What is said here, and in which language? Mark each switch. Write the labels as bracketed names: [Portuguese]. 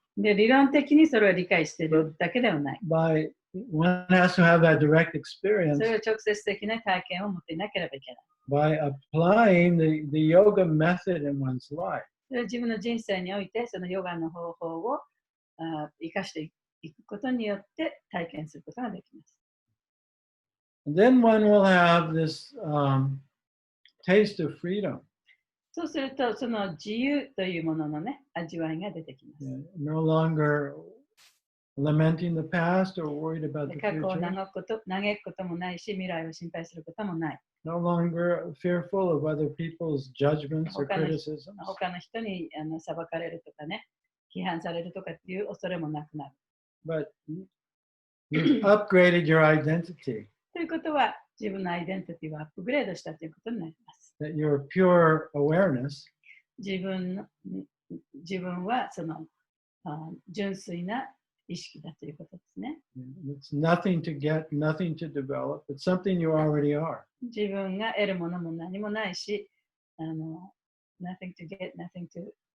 [Japanese] で、理論的にそれを理解しているだけではない。 [English] By one has to have that direct experience. [Japanese] それを直接的な体験を持っていなければいけない。 [English] By applying the yoga method in one's life. [Japanese] それは自分の人生においてそのヨガの方法を生かしていくことによって体験することができます。 [English] And then one will have this taste of freedom. [Japanese] そうすると、その自由というもののね、味わいが出てきます。 [English] No longer lamenting the past or worried about the [Japanese] 過去を [English] future. [Japanese] 嘆くこともないし、未来を心配することもない。 [English] No longer fearful of other people's judgments or criticisms. [Japanese] 他の人に裁かれるとかね、批判されるとかっていう恐れもなくなる。 [English] But you've upgraded your identity. [Japanese] ということは、自分のアイデンティティをアップグレードしたということになります。 [English] That your pure awareness [Japanese] 自分はその純粋な意識だということですね。 [English] It's nothing to get, nothing to develop. It's something you already are. [Japanese] 自分が得るものも何もないし、 [English] nothing to get, nothing to